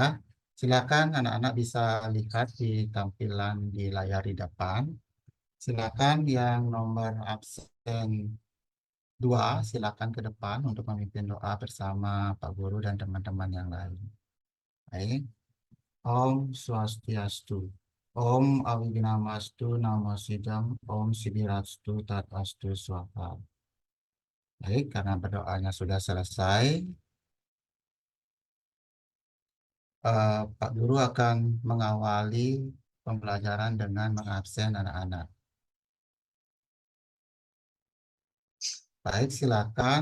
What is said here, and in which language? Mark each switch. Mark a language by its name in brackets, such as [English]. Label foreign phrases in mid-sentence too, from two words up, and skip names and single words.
[Indonesian] Silakan anak-anak bisa lihat di tampilan di layar di depan. Silakan yang nomor absen 2, silakan ke depan untuk memimpin doa bersama Pak Guru dan teman-teman yang lain. Baik. [Sanskrit] Om Swastiastu. Om Awignamastu Namo Sidam. Om Sidirastu Tatastu Swaha. [Indonesian] Baik, karena berdoanya sudah selesai, Pak Guru akan mengawali pembelajaran dengan mengabsen anak-anak. Baik, silakan.